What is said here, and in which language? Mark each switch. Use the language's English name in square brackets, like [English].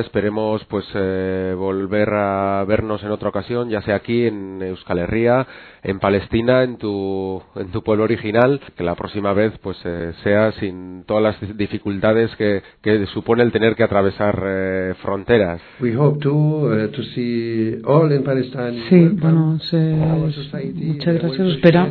[Spanish] Esperemos pues volver a vernos en otra ocasión, ya sea aquí en Euskal Herria, en Palestina, en tu pueblo original, que la próxima vez pues sea sin todas las dificultades que supone el tener que atravesar fronteras. [English] We hope to see all in Palestine. [Spanish] Sí, bueno, muchas gracias.